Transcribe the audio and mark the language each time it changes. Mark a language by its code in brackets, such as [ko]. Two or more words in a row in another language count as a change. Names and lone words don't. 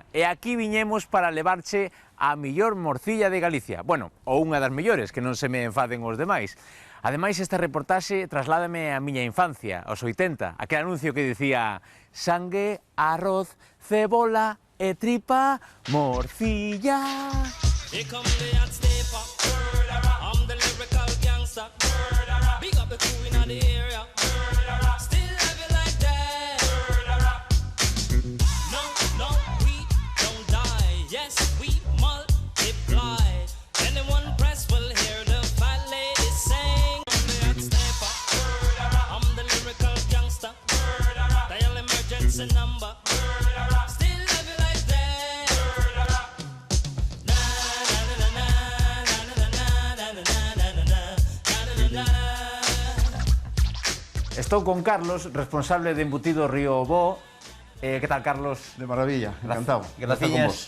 [gl] E aquí viñemos para levarche a millor morcilla de Galicia. Bueno, ou unha das millores, que non se me enfaden os demais. Ademais, esta reportaxe trasládame a miña infancia, aos 80, aquel anuncio que dicía sangue, arroz, cebola e tripa, morcilla. [en] Here come the hot stepper, I'm the lyrical gangster, big up the crew in the area, still have it like that. No, we don't die, yes, we multiply. Anyone press will hear the fat lady sing. The hot stepper, I'm the lyrical gangster, dial emergency number, still have it like that. [gl] Estou con Carlos, responsable de embutido Río Bo. Que tal, Carlos? De maravilla, encantado. Graciñas.